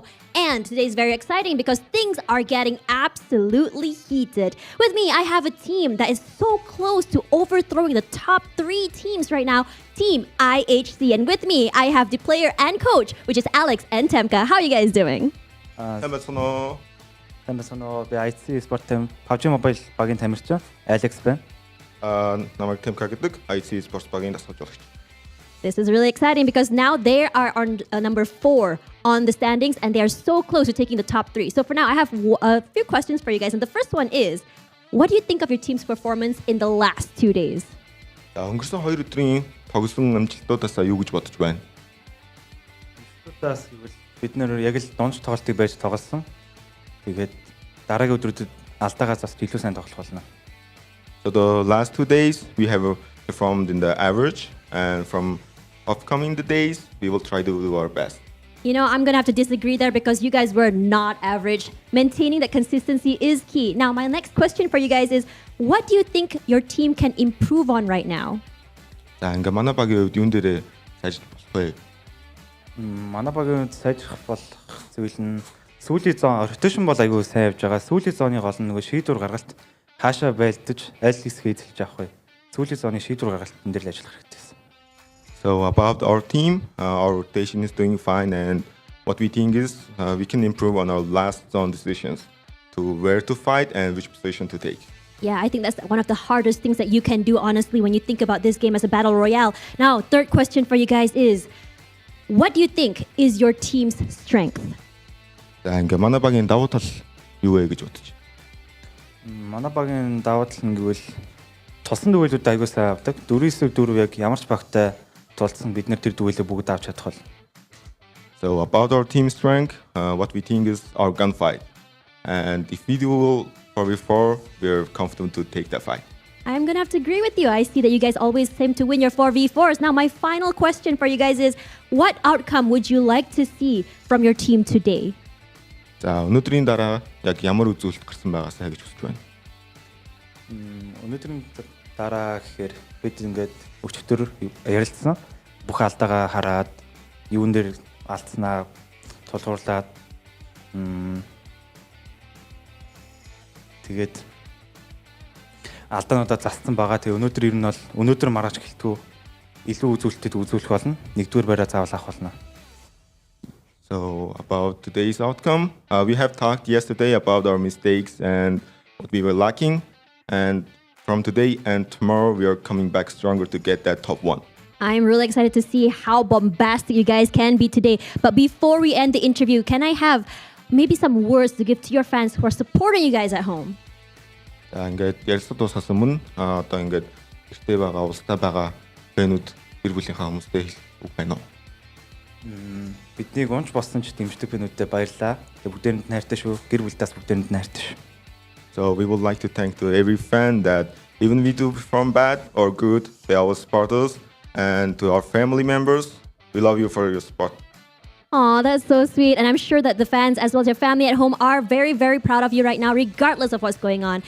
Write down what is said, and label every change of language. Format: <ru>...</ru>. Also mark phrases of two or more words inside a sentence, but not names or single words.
<en>And today is very exciting because things are getting absolutely heated. With me, I have a team that is so close to overthrowing the top 3 teams right now, Team IHC. And with me, I have the player and coach, which is Alex and Temka. How are you guys doing?</en> <mn>Сайн байна. Би IC Sport Team PUBG Mobile багийн тамирчин Alex байна. Намайг Темка гэдэг IC Sports багийн дасгал жуулагч.</mn> <en>This is really exciting because now they are on number 4 on the standings and they are so close to taking the top 3. So for now, I have a few questions for you guys. And the first one is, what do you think of your team's performance in the last 2 days?</en> <mn>Өнгөрсөн 2 өдрийн тогсон амжилтуудаас юу гэж бодож байна? Амжилтуудаас бид нэр яг л дунд тоглолтыг байж тоглосон. Тэгээд дараагийн өдрүүдэд алдаагаас бас илүү сайн тоглох болно.</mn> <en>So the last 2 days we have performed in the average, and from upcoming the days we will try to do our best. You know, I'm going to have to disagree there because you guys were not average. Maintaining that consistency is key. Now, my next question for you guys is, what do you think your team can improve on right now?</en> <mn>За ингээ манай багийн хувьд юун дээрээ сайжрах болох вэ? Манай багийн хувьд сайжрах болох зүйл нь сүүлийн зон rotation бол айгүй сайн явж байгаа. Сүүлийн зоны гол нь нөгөө шийдвэр гаргалт хаашаа байлдаж аль хэсгээ эзэлж авах вэ? Сүүлийн зоны шийдвэр гаргалтын дээр л ажиллах хэрэгтэй.</mn> <en>So about our team, our rotation is doing fine, and what we think is we can improve on our last zone decisions to where to fight and which position to take. Yeah, I think that's one of the hardest things that you can do, honestly, when you think about this game as a battle royale. Now, third question for you guys is, what do you think is your team's strength?</en> <mn>За ингээ манай багийн давуу тал юу вэ гэж бодож? Манай багийн давуу тал нь гэвэл тулсан дүгэлүүд аягүй сайн авдаг. 4-9-4 яг ямар ч багтай тулсан бид нэр тэр дүгэлээ бүгд авч чадах бол.</mn> <en>So about our team strength, what we think is our gunfight. And if we do 4v4, we're confident to take that fight. I'm going to have to agree with you. I see that you guys always seem to win your 4v4s. Now, my final question for you guys is, what outcome would you like to see from your team today?</en> <mn>За өнөөдрийн дараа яг ямар үзүүлэлт гарсан байгаасаа гэж хүсэж байна. Өнөөдрийн дараа гэхээр бид ингээд өчтөр ярилцсан. Бүх алдаагаа хараад юун дээр алдснаа тулгуурлаад тэгээд алдаануудаа зассан байгаа. Тэгээ өнөөдөр ер нь бол өнөөдөр маргааш гэлтгүү илүү үзүүлэлтэд үзүүлэх болно. Нэгдүгээр байраа заавал авах болно.</mn> <en>So about today's outcome, we have talked yesterday about our mistakes and what we were lacking, and from today and tomorrow we are coming back stronger to get that top 1. I'm really excited to see how bombastic you guys can be today. But before we end the interview, can I have maybe some words to give to your fans who are supporting you guys at home?</en> <mn>За ингээд ярилцлага дуусгасан өмнө одоо ингээд гэртээ байгаа улстай байгаа фэнүүд гэр бүлийнхаа хүмүүстээ хэлэх үг байна уу? Биднийг унж болсон ч дэмждэг фэнүүдтэй баярлалаа. Тэгээ бүгдээрэнд найртай шүү. Гэр бүлдээс бүгдээрэнд найртай шүү.</mn> <en>So we would like to thank to every fan that even we do perform bad or good, they always support us, and to our family members, we love you for your support. Aw, that's so sweet. And I'm sure that the fans as well as your family at home are very, very proud of you right now, regardless of what's going on.</en>